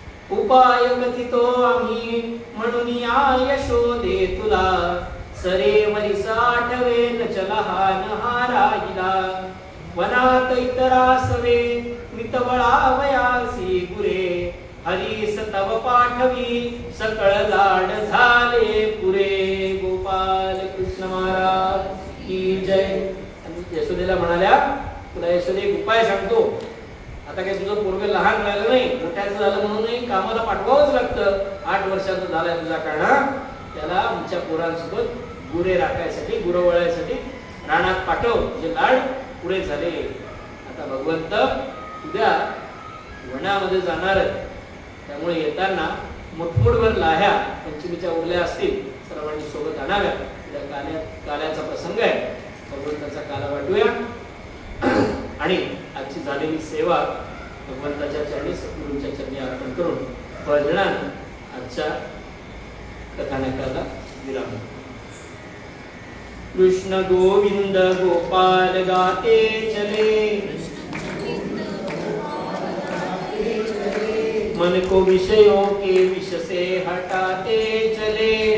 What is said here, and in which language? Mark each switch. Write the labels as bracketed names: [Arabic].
[Marathi] उपाय कथितो आम्ही म्हणून या यशोदे तुला. सरे वरिस आठवे चलहान हा राहिला. वनात इतरासवे मितवळा वयासी गुरे. हरीस तव पाठवी सकळ लाड झाले पुरे. [Hindi] गोपाल कृष्ण महाराज की जय. [Marathi] यशोदेला म्हणाल्या तुला यशोदे एक उपाय सांगतो. आता काही तुझं पोरग लहान राहिलं नाही, मोठ्याचं झालं म्हणून कामाला पाठवावंच लागतं. 8 वर्षाचा झालाय तुझा काढा, त्याला आमच्या पोरांसोबत गुरे राखायसाठी गुरवळायसाठी रानात पाठव. जे लाड पुढे झाले. आता भगवंत उद्या वनामध्ये जाणार आहे, त्यामुळे येताना मुठमुठभर लाह्या पंचमीच्या उरल्या असतील, सर्वांनी सोबत आणाव्या. उद्या काल्याचा प्रसंग आहे. भगवंताचा काला वाटूया आणि आजची झालेली सेवा भगवंताच्या चरणी सद्गुरूंच्या चरणी अर्पण करून भजनानं आजच्या कथानकाला विराम. [Hindi] कृष्ण गोविंद गोपाल गाते चले, मन को विषयों के विष से हटाते चले.